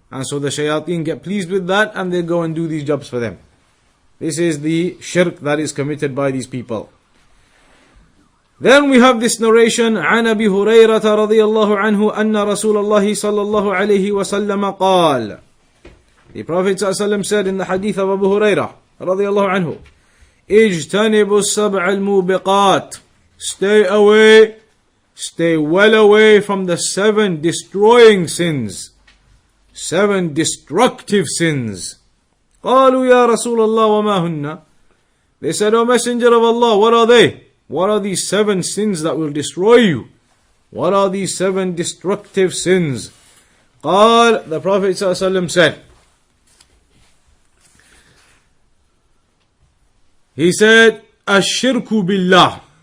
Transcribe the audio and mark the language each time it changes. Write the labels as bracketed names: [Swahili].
[English] And so the shayateen get pleased with that, and they go and do these jobs for them. This is the shirk that is committed by these people. [Arabic] Then we have this narration, عن أبي هريرة رضي الله عنه أن رسول الله صلى الله عليه وسلم قال. [English] The Prophet ﷺ said in the hadith of Abu Hurairah رضي الله عنه, اجتنبوا السبع الموبقات. Stay away, stay well away from the 7 destroying sins. 7 destructive sins. [Arabic] قالوا يا رسول الله وما هن. [English] They said, O Messenger of Allah, what are they? What are these 7 sins that will destroy you? What are these 7 destructive sins? قال, the Prophet ﷺ said, he said, الشرك بالله.